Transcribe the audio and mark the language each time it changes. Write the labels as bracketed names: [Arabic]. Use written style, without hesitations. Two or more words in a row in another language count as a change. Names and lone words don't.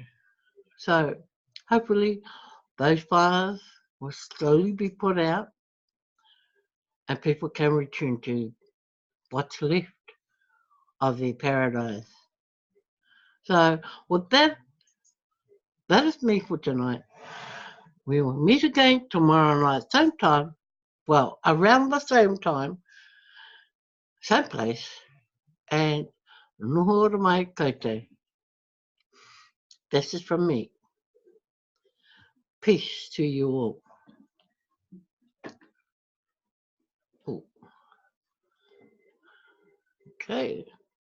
[English] So hopefully those fires will slowly be put out and people can return to what's left of their paradise. So with that is me for tonight. We will meet again tomorrow night, same time, well, around the same time, same place, and [Māori] noho ora mai koutou. [English] This is from me. Peace to you all. Ooh. Okay.